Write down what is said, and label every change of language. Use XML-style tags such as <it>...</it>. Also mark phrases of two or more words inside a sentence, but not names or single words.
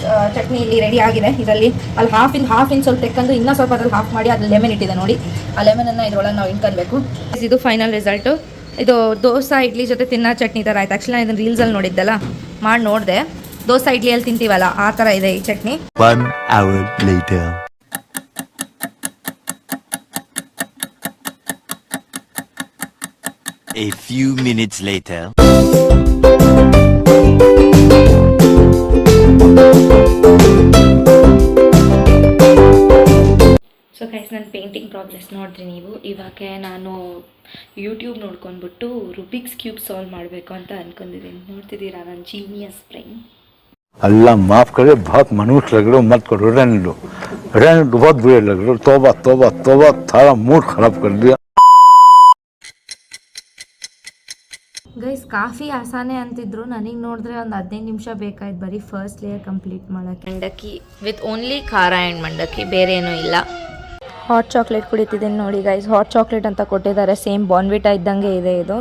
<kn>ಚಟ್ನಿ ಇಲ್ಲಿ ರೆಡಿ ಆಗಿದೆ. ಇದರಲ್ಲಿ ಅಲ್ಲಿ ಹಾಫ್ ಇನ್ ಸ್ವಲ್ಪ ತೆಕ್ಕೊಂಡು ಇನ್ನೂ ಸ್ವಲ್ಪ ಅದ್ರಲ್ಲಿ ಹಾಫ್ ಮಾಡಿ ಅದ್ರಲ್ಲಿ ಲೆಮನ್ ಇಟ್ಟಿದೆ ನೋಡಿ. ಆ ಲೆಮನನ್ನು ಇದ್ರೊಳಗೆ ನಾವು ಇಟ್ಕೊಳ್ಬೇಕು. ಇದು ಫೈನಲ್ ರಿಸಲ್ಟು. ಇದು ದೋಸೆ ಇಡ್ಲಿ ಜೊತೆ ತಿನ್ನೋ ಚಟ್ನಿ ಥರ ಆಯ್ತು. ಆ್ಯಕ್ಚುಲಿ ನಾನು ಇದನ್ನು ರೀಲ್ಸಲ್ಲಿ ನೋಡಿದ್ದೆಲ್ಲ, ಮಾಡಿ ನೋಡಿದೆ. ದೋಸೆ ಇಡ್ಲಿಯಲ್ಲಿ ತಿಂತೀವಲ್ಲ ಆ ಥರ ಇದೆ ಈ ಚಟ್ನಿ.</kn> <en>1 hour later. A few minutes later. so guys,</en> <kn>ನನ್ನ ಪೇಂಟಿಂಗ್ ಪ್ರೋಗ್ರೆಸ್ ನೋಡಿದ್ರಿ ನೀವು. ಇವಾಗ ನಾನು ಯೂಟ್ಯೂಬ್ ನೋಡ್ಕೊಂಡ್ಬಿಟ್ಟು ರುಬಿಕ್ಸ್ ಕ್ಯೂಬ್ ಸಾಲ್ವ್ ಮಾಡಬೇಕು ಅಂತ ಅಂದ್ಕೊಂಡಿದ್ದೀನಿ. ನೋಡ್ತಿದ್ದೀರಾ ನನ್ನ</kn> <en>genius brain.</en> <hi>अल्लाह माफ़ करे, बहुत मनुष्य लग रहे हो, मत करो, रहने दो बहुत बुरे लग रहे हो. तौबा तौबा तौबा, थारा मूड खराब कर दिया.</hi> <kn>ಗೈಸ್ ಕಾಫಿ ಆಸಾನೆ ಅಂತಿದ್ರು, ನನಗೆ ನೋಡಿದ್ರೆ ಒಂದು 15 ನಿಮಿಷ ಬೇಕಾಯ್ತು ಬರೀ</kn> <en>first layer complete</en> <kn>ಮಾಡೋಕ್ಕೆ. ಮಂಡಕ್ಕಿ</kn> <en>with only</en> <kn>ಖಾರ ಆ್ಯಂಡ್ ಮಂಡಕ್ಕಿ, ಬೇರೆ ಏನೂ ಇಲ್ಲ.</kn> <en>hot chocolate</en> <kn>ಕುಡಿತಿದ್ದೀನಿ ನೋಡಿ ಗೈಸ್.</kn> <en>hot chocolate</en> <kn>ಅಂತ ಕೊಟ್ಟಿದ್ದಾರೆ, ಸೇಮ್ ಬಾರ್ನ್ವಿಟಾ ಇದ್ದಂಗೆ ಇದೆ ಇದು.</kn>